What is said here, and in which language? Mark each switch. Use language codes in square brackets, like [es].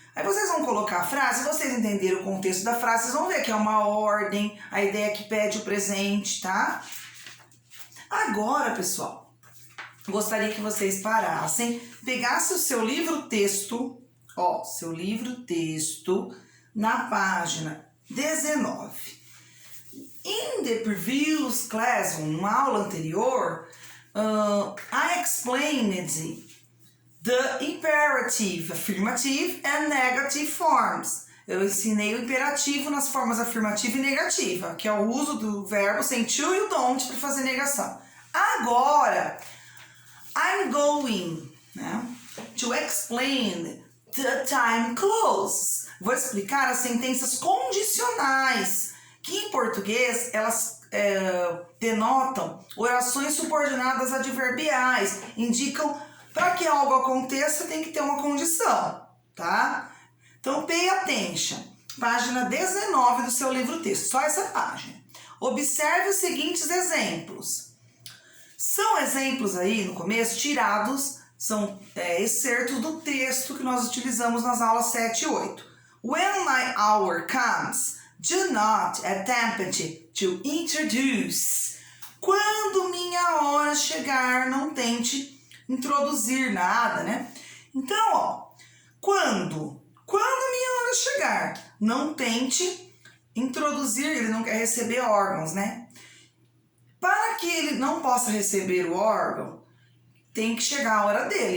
[pt] Aí vocês vão colocar a frase, se vocês entenderem o contexto da frase, vocês vão ver que é uma ordem, a ideia que pede o presente, tá? Agora, pessoal, gostaria que vocês parassem, pegassem o seu livro-texto, ó, seu livro-texto, na página 19. [en] In the previous class, [pt] numa aula anterior, [en] I explained the imperative, affirmative and negative forms. [pt] Eu ensinei o imperativo nas formas afirmativa e negativa, que é o uso do verbo sem to e o don't para fazer negação. [en] Agora, I'm going, né, to explain the time closes. [pt] vou explicar as sentenças condicionais, que em português elas denotam orações subordinadas adverbiais, indicam para que algo aconteça tem que ter uma condição, tá? Então, [en] pay attention, [pt] página 19 do seu livro-texto, só essa página. Observe os seguintes exemplos. São exemplos aí, no começo, tirados, são excertos do texto que nós utilizamos nas aulas 7 e 8. [en] When my hour comes, do not attempt to introduce. [pt] Quando minha hora chegar, não tente introduzir nada, né? Então, ó, quando minha hora chegar, não tente introduzir, ele não quer receber órgãos, né? Para que ele não possa receber o órgão, tem que chegar a hora dele.